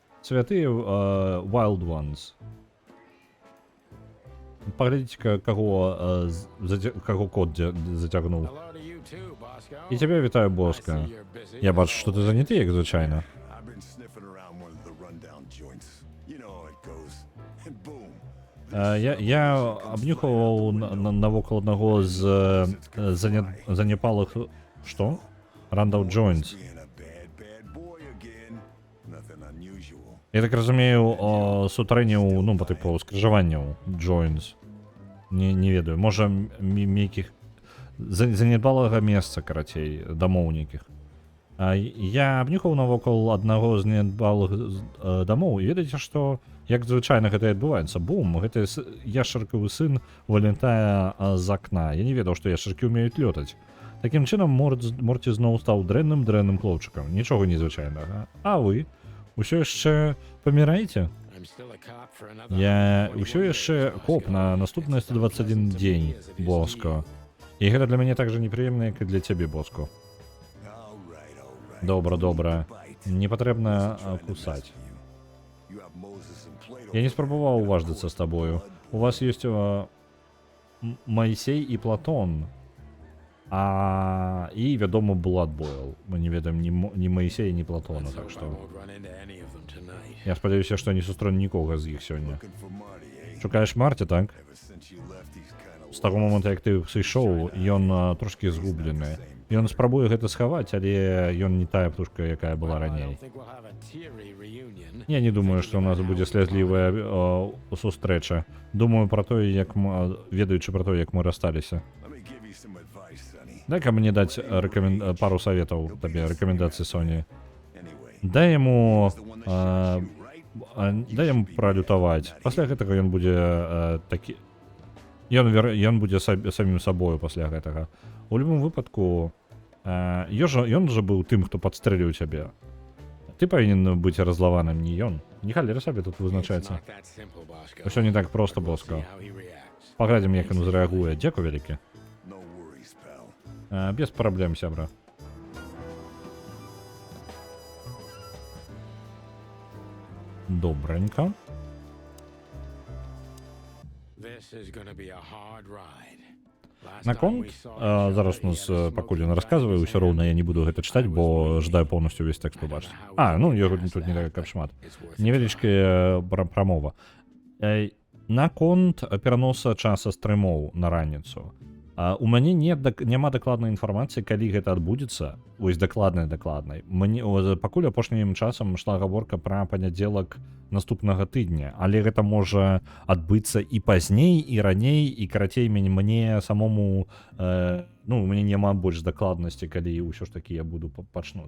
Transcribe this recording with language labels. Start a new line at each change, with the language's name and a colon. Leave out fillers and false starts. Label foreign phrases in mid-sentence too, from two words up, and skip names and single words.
Russian: святые Wild Ones.
Belarusian: Паглядзіце, каго кот зацягнуў.
English: Hello to you too, Bosco.
Belarusian: І цябе вітаю, Боска.
English: I see you're busy.
Belarusian: Я бачу, што ты заняты, як звычайна.
English: I've been sniffing around one of the rundown joints. You know how it goes. And boom.
Belarusian: Я абнюхаваў навокал аднаго з занепалых... Што?
English: Rundown Joints. Being a bad boy again. Nothing unusual.
Belarusian: Я так разумею, сутарэнняў, ну, па тыпу, скрыжаванняў Joints. Не ведаю, можа, нейкіх... Занядбалага месца, карацей, дамоў нейкіх. Я абнюхаў навокал аднаго з занядбалых дамоў, і ведаеце, што, як звычайна гэта адбываецца, бум, гэта яшчаркавы сын вылетае з акна. Я не ведаў, што яшчаркі ўмеюць лётаць. Такім чынам, Морці зноў стаў дрэнным хлопчыкам. Нічога незвычайнага. А вы? Усё яшчэ паміраеце?
English: I'm still a cop for another
Belarusian: Я
English: 141
Belarusian: ўсё яшчэ
English: days,
Belarusian: коп
English: Bosco.
Belarusian: на наступны 121 дзень, Боско. І гэта для мяне так жа непрыемна, як і для цябе, Боско.
English: All right.
Belarusian: Добра. Не патрэбна кусаць. Я не спрабаваў уваждыцца з табою. У вас ёсць Майсей і Платон. І, вядома, Blood Boil. Мы не ведаем ні Майсея, ні Платона,
English: Let's
Belarusian: так
English: hope I
Belarusian: што...
English: won't run into any of them tonight.
Belarusian: Я спадзяюся, што не сустрэну нікога з іх сёння.
English: Looking for Marty, eh?
Belarusian: Шукаеш Марці, так?
English: Ever since you left, he's kind
Belarusian: З
English: of
Belarusian: таго моманту, як ты сышоў, ён трошкі згублены. Ён спрабуе гэта схаваць, але ён не тая птушка, якая была
English: Well, I
Belarusian: раней.
English: don't think we'll have a teary reunion.
Belarusian: Я не думаю, што ў нас будзе слязлівая сустрэча. Думаю пра тое, як ведаючы пра тое, як мы рассталіся.
English: Let me give you some advice, Sonny.
Belarusian: Дай-ка мне даць пару саветаў табе, рэкамендацыі Соні.
English: Anyway,
Belarusian: Дай яму
English: the one that shot you, right?
Belarusian: дай яму пралютаваць. Пасля гэтага ён будзе такі... Ён будзе самім сабою пасля гэтага. У любым выпадку, ён жа быў тым, хто падстрэліў цябе. Ты павінен быць разлаваным, не ён. Нехай сабе тут
English: It's
Belarusian: вызначаецца.
English: not that simple, Bosco.
Belarusian: Усё не так проста,
English: See
Belarusian: Боско.
English: how he reacts.
Belarusian: Паглядзім, як ён зрэагуе. Дзякуй вялікі.
English: No worries, pal.
Belarusian: Без праблем, сябра. Добренько.
English: This is gonna be a hard ride. Last
Belarusian: На
English: time
Belarusian: конт,
English: we saw each
Belarusian: зараз
English: other,
Belarusian: нас,
English: he had a
Belarusian: пакуль ён
English: smoking
Belarusian: расказвае,
English: gun
Belarusian: ўсё роўна я не буду гэта чытаць, бо жадаю поўнасцю увесь тэкст пабачыць. Ну, яго тут не так шмат.
English: It's worth a
Belarusian: Невялічкая прамова. На конт пераноса часа стрымоў на раніцу. У мяне няма дакладнай інфармацыі, калі гэта адбудзецца. Вось дакладнай. Пакуль апошнім часам ішла гаворка пра панядзелак наступнага тыдня, але гэта можа адбыцца і пазней, і раней, і карацей мне самому, у мяне няма больш дакладнасці, калі ўсё ж такі я буду пачну.